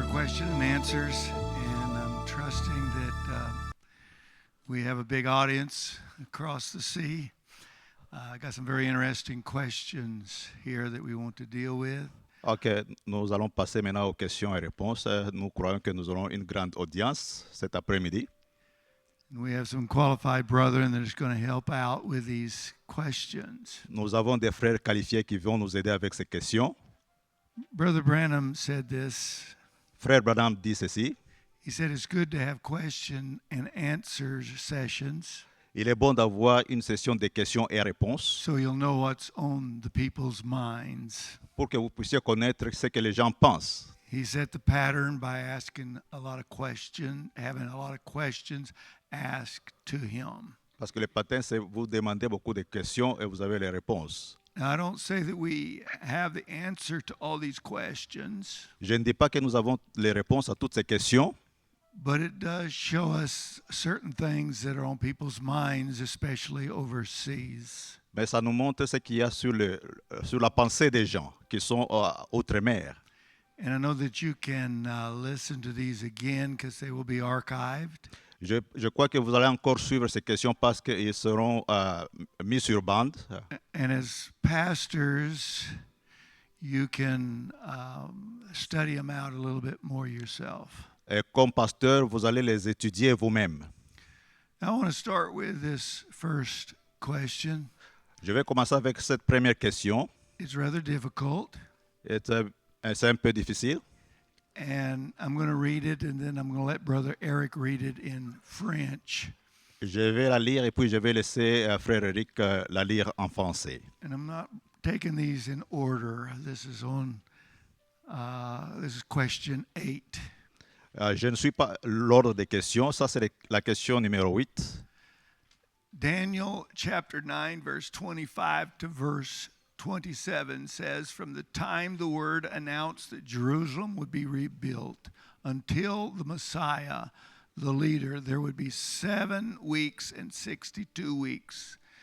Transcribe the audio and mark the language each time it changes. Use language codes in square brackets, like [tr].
[en] question and answers, and I'm trusting that we have a big audience across the sea. I got some very interesting questions here that we want to deal with. [fr] Ok, nous allons passer maintenant aux questions et réponses. Nous croyons que nous aurons une grande audience cet après-midi. [en] And we have some qualified brethren that is going to help out with these questions. [fr] Nous avons des frères qualifiés qui vont nous aider avec ces questions. [en] Brother Branham said this. [fr] Frère Branham dit ceci. [en] He said it's good to have question and answers sessions [fr] Il est bon d'avoir une session de questions et réponses [en] so you'll know what's on the people's minds. [fr] pour que vous puissiez connaître ce que les gens pensent. [en] He set the pattern by asking a lot of questions, having a lot of questions asked to him. [fr] Parce que le patin, c'est vous demandez beaucoup de questions et vous avez les réponses. [en] Now, I don't say that we have the answer to all these questions, [fr] Je ne dis pas que nous avons les réponses à toutes ces questions, [en] but it does show us certain things that are on people's minds, especially overseas. [fr] mais ça nous montre ce qu'il y a sur la pensée des gens qui sont outre-mer. [en] And I know that you can listen to these again because they will be archived. [fr] Je crois que vous allez encore suivre ces questions parce qu'ils seront mis sur bande. [en] And as pastors, you can study them out a little bit more yourself. [fr] Et comme pasteur, vous allez les étudier vous-même. [en] I want to start with this first question. [fr] Je vais commencer avec cette première question. [en] It's rather difficult, [fr] C'est un peu difficile. [en] and I'm going to read it, and then I'm going to let Brother Eric read it in French. [fr] Je vais la lire et puis je vais laisser frère Eric la lire en français. [en] And I'm not taking these in order. This is question 8. [fr] Je ne suis pas l'ordre des questions. Ça, c'est la question numéro 8. [en] Daniel chapter 9, verse 25 to verse 27 says, from the time the word announced that Jerusalem would be rebuilt until the Messiah, the leader, there would be 7 weeks and 62 weeks.